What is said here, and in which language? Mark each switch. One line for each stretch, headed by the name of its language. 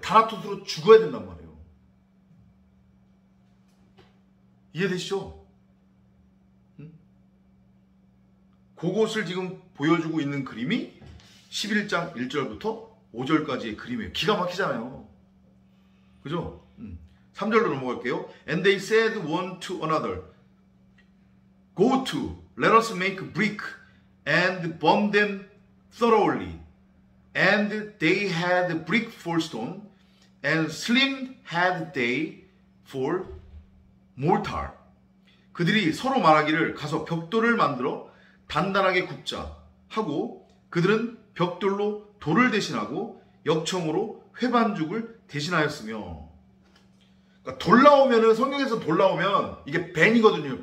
Korean: 다나토스로 죽어야 된단 말이에요. 이해되시죠? 그것을 지금 보여주고 있는 그림이 11장 1절부터 5절까지의 그림이에요. 기가 막히잖아요. 그죠? 3절로 넘어갈게요.
English: And they said one to another, Go to, let us make brick and burn them thoroughly. And they had brick for stone, and slim had they for mortar.
Korean: 그들이 서로 말하기를 가서 벽돌을 만들어 단단하게 굽자 하고 그들은 벽돌로 돌을 대신하고 역청으로 회반죽을 대신하였으며. 그러니까 돌 나오면은, 성경에서 돌 나오면 이게 벤이거든요.